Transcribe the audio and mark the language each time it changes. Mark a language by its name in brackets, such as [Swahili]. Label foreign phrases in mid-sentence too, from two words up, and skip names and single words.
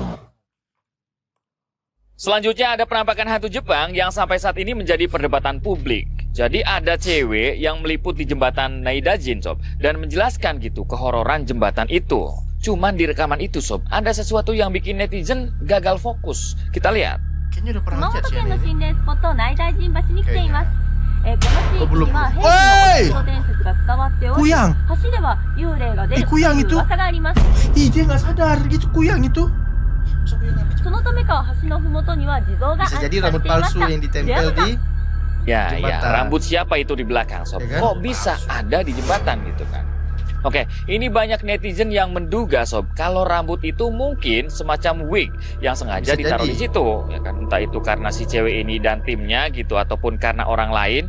[Indonesian] Selanjutnya ada penampakan hantu Jepang yang sampai saat ini menjadi perdebatan publik. Jadi ada cewek yang meliput di jembatan Naidajin, Sob, dan menjelaskan gitu kehororan jembatan itu. Cuman di rekaman itu, Sob, ada sesuatu yang bikin netizen gagal fokus. Kita lihat. Kayaknya udah pernah lihat sih [Japanese] 熊本県の [Indonesian] ini. [Japanese] 心霊スポット内大神橋に来ています。この地域 [Indonesian] belum. [Japanese] には平家のお伝説が伝わっており、 [Indonesian] Kuyang. [Japanese] 橋では幽霊が出ると [Indonesian] Kuyang [Japanese] いう [Indonesian] itu. [Japanese] 噂があります。 [Indonesian] Ih, dia nggak sadar gitu kuyang itu. [Japanese] そのためか橋のふもとには地蔵が [Indonesian] Bisa [Japanese] 安 [Indonesian] jadi [Japanese] 置され [Indonesian] rambut [Japanese] ていまし [Indonesian] palsu [Japanese] た。 [Indonesian] yang [Japanese] で [Indonesian] ditempel [Japanese] はまた [Indonesian] di Ya, jembatan. rambut siapa itu di belakang, Sob? Ya kan? Kok bisa ada di jembatan gitu kan? Oke, ini banyak netizen yang menduga, Sob, kalau rambut itu mungkin semacam wig yang sengaja Bisa ditaruh jadi. di situ, ya kan? Entah itu karena si cewek ini dan timnya gitu, ataupun karena orang lain.